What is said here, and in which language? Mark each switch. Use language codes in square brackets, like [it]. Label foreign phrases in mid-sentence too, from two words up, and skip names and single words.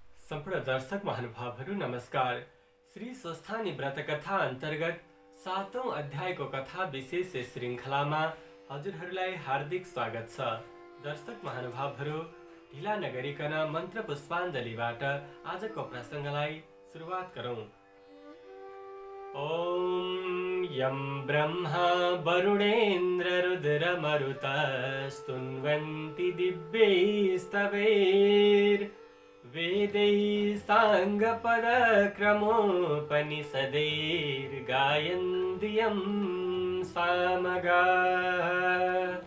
[ne] सम्पूर्ण दर्शक महानुभावहरू नमस्कार। श्री स्वस्थानी व्रत कथा अन्तर्गत 7औं अध्यायको कथा विशेष श्रृङ्खलामा हजुरहरूलाई हार्दिक स्वागत छ। दर्शक महानुभावहरू, ढिला नगरिकन मन्त्र पुष्पाञ्जलीबाट आजको प्रसङ्गलाई सुरुवात गरौँ। [sa] ओम यं ब्रह्मा वरुणेन्द्र रुद्र मरुत स्तुन्वन्ति दिव्यैस्तवैर् वेदैः साङ्गपदक्रमोपनिषदैर्गायन्त्यं सामगाः।